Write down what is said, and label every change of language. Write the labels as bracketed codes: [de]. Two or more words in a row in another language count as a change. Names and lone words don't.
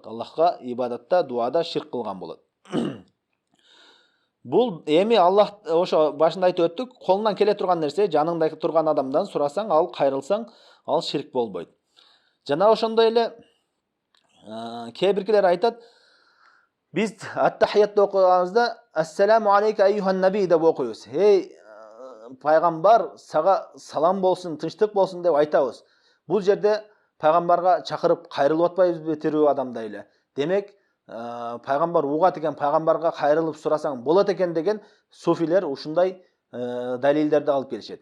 [ky] Аллахка ибадатта, дуада ширк кылган болот. Бул эми Аллах ошо башында айтып өттүк, колунан келе турган нерсе, жаныңда турган адамдан сурасаң, ал кайрылсаң, ал ширк болбойт. Жана ошондой эле кээ биркилер айтат, биз ат-тахиятты окуганыбызда [ar] السلام عليك أيها النبي [ky] деп окуйбуз. Пайгамбар, сага салам болсун, тынчтык болсун деп айтабыз. Бул жерде пайгамбарга чакырып кайрылып атпайбызбы тирүү адамдай эле. Демек, пайгамбар угат экен, пайгамбарга кайрылып сурасаң болот экен деген суфилер ушундай далилдерди алып келишет.